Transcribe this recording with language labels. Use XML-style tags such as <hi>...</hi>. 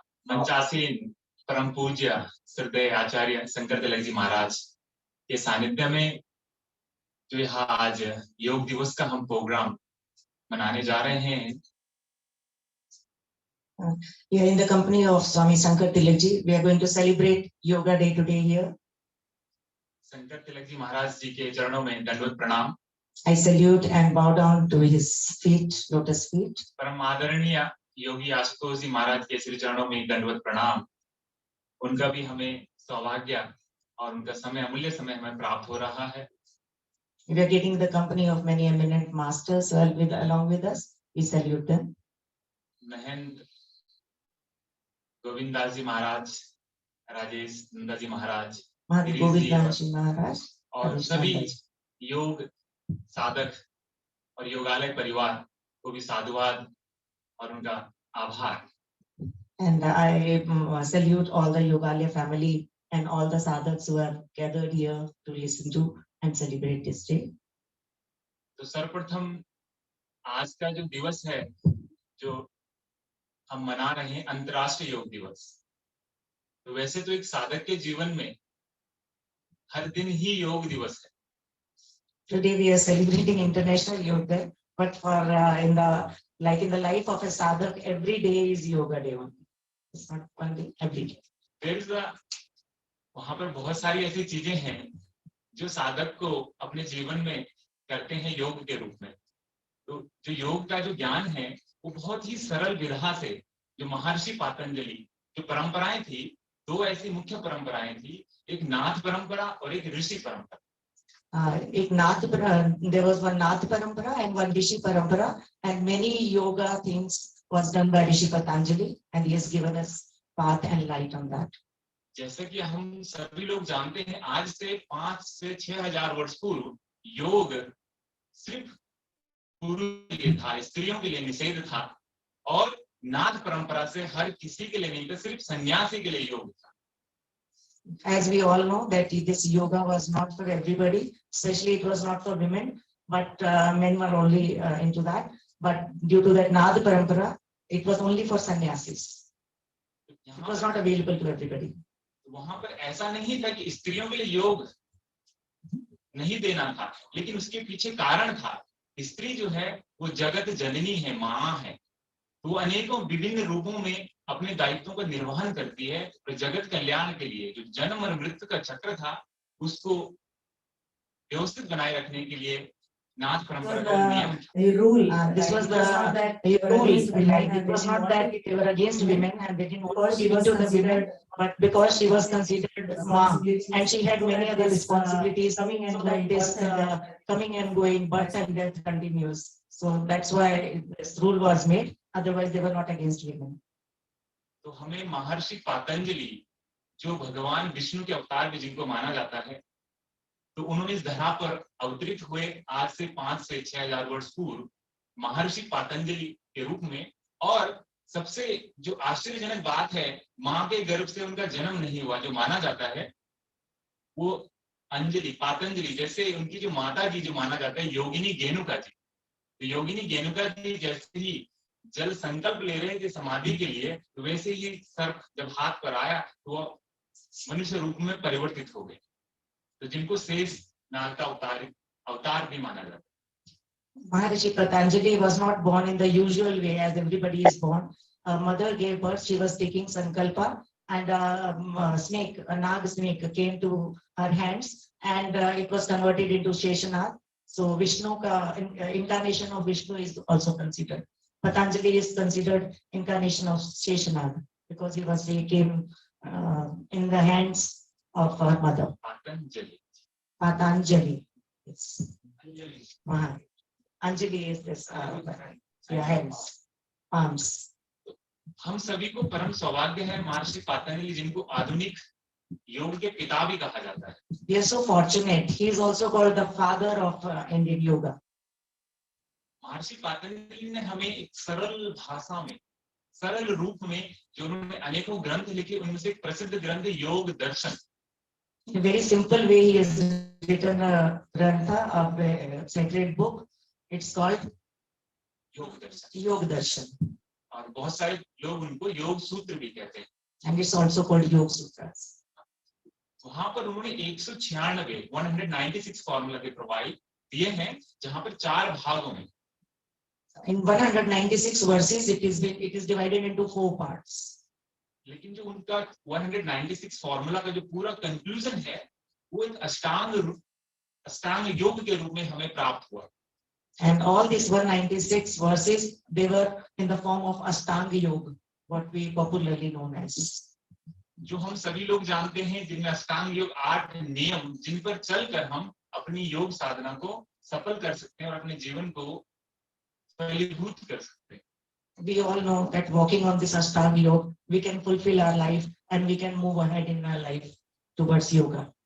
<hi>मंचासीन परम पूज्य श्रद्धेय आचार्य शंकर तिलक जी महाराज के सानिध्य में जो यहाँ आज योग दिवस का हम प्रोग्राम मनाने जा रहे हैं,</hi> <en>We are in the company of Swami Shankar Tilak ji. We are going to celebrate Yoga Day today here.</en> <hi>Shankar Tilak ji महाराज जी के चरणों में दंडवत प्रणाम।</hi> <en>I salute and bow down to his feet, lotus feet.</en> <hi>परम आदरणीय योगी आशुतोष जी महाराज के श्री चरणों में दंडवत प्रणाम। उनका भी हमें सौभाग्य और उनका समय अमूल्य समय हमें प्राप्त हो रहा है।</hi> <en>We are getting the company of many eminent masters along with us. We salute them.</en> <hi>Mahant Govind Das ji Maharaj, Rajesh Nanda ji Maharaj,</hi> <en>Mahant Govindan Ji Maharaj</en> <hi>और सभी योग साधक और योगालय परिवार को भी साधुवाद और उनका आभार।</hi> <en>and I salute all the Yogalaya family and all the sadhaks who are gathered here to listen to and celebrate this day.</en> <hi>तो सर्वप्रथम आज का जो दिवस है जो हम मना रहे हैं अंतर्राष्ट्रीय योग दिवस, तो वैसे तो एक साधक के जीवन में हर दिन ही योग दिवस है।</hi> <en>Today we are celebrating International Yoga Day, but for in the life of a sadhak, every day is Yoga Day only. It's not one day, every day.</en> <hi>वहां पर बहुत सारी ऐसी चीजें हैं जो साधक को अपने जीवन में करते हैं योग के रूप में। तो जो योग का जो ज्ञान है वो बहुत ही सरल विधा से, जो महर्षि पातंजलि जो परंपराएं थी, दो ऐसी मुख्य परंपराएं थी, एक नाथ परंपरा और एक ऋषि परंपरा।</hi> <en>There was one Nath Parampara and one Rishi Parampara, and many yoga things was done by Rishi Patanjali, and he has given us path and light on that.</en> <hi>जैसे कि हम सभी लोग जानते हैं, आज से 5 से 6,000 वर्ष पूर्व योग सिर्फ पुरुषों के लिए था, स्त्रियों के लिए निषेध था, और नाथ परंपरा से हर किसी के लिए नहीं था, सिर्फ सन्यासी के लिए योग था।</hi> <en>As we all know that this yoga was not for everybody, especially it was not for women, but men were only into that. But due to that Nath Parampara, it was only for sannyasis. It was not available to everybody.</en> <hi>वहां पर ऐसा नहीं था कि स्त्रियों के लिए योग नहीं देना था, लेकिन उसके पीछे कारण था। स्त्री जो है वो जगत जननी है, माँ है, वो अनेकों विभिन्न रूपों में अपने दायित्वों का निर्वहन करती है, और जगत कल्याण के लिए जो जन्म और मृत्यु का चक्र था उसको व्यवस्थित बनाए रखने के लिए नाथ परंपरा का नियम था।</hi> <en>This was the rule. It was not that they were against women and they didn't want to give it to the women, but because she was considered mom and she had many other responsibilities, coming and going, birth and death continues. So that's why this rule was made. Otherwise, they were not against women.</en> <hi>तो हमें महर्षि पातंजलि जो भगवान विष्णु के अवतार में जिनको माना जाता है, तो उन्होंने इस धरा पर अवतरित हुए आज से 5 से 6,000 वर्ष पूर्व महर्षि पातंजलि के रूप में। और सबसे जो आश्चर्यजनक बात है, माँ के गर्भ से उनका जन्म नहीं हुआ, जो माना जाता है वो अंजलि पातंजलि जैसे उनकी जो माता जी जो माना जाता है योगिनी गेनुका जी, तो योगिनी गेनुका जी जैसे ही जल संकल्प ले रहे थे समाधि के लिए, तो वैसे ही सर्प जब हाथ पर आया तो वो मनुष्य रूप में परिवर्तित हो गए, तो जिनको शेष नाग का अवतार भी माना जाता है।</hi> <en>Maharishi Patanjali was not born in the usual way as everybody is born. Her mother gave birth, she was taking sankalpa, and a snake, a nag snake came to her hands, and it was converted into Sheshanag. So Vishnu, incarnation of Vishnu is also considered. Patanjali is considered incarnation of Sheshanag because he came in the hands of her mother. Patanjali. It's Anjali is this hands. arms.</en> <hi>हम सभी को परम सौभाग्य है महर्षि पतंजलि जिनको आधुनिक योग के पिता भी कहा जाता है.</hi> <en>We are so fortunate. He is also called the father of Indian yoga.</en> <hi>महर्षि पतंजलि ने हमें एक सरल भाषा में, सरल रूप में, जो उन्होंने अनेकों ग्रंथ लिखे, उनमें से एक प्रसिद्ध ग्रंथ है योग दर्शन.</hi> <en>In a very simple way, he has written a grantha of a sacred book. It's called</en> <hi>योग दर्शन.</hi> <en>Yoga Darshan,</en> <hi>और बहुत सारे लोग उनको योग सूत्र भी कहते हैं.</hi> <en>and it's also called Yoga Sutras.</en> <hi>वहां पर उन्होंने 196 फॉर्मूला के प्रोवाइड दिए हैं, जहां पर 4 भागों में.</hi> <en>In 196 verses, it is divided into 4 parts.</en> <hi>लेकिन जो उनका 196 फॉर्मूला का जो पूरा कंक्लूजन है, वो एक अष्टांग योग के रूप में हमें प्राप्त हुआ.</hi> <en>And all these 196 verses, they were in the form of Ashtanga Yoga, what we popularly known as.</en> <hi>जो हम सभी लोग जानते हैं, जिनमें अष्टांग योग 8 नियम, जिन पर चलकर हम अपनी योग साधना को सफल कर सकते हैं और अपने जीवन को फलीभूत कर सकते हैं.</hi> <en>We all know that walking on this Ashtanga Yoga, we can fulfill our life and we can move ahead in our life towards yoga.</en>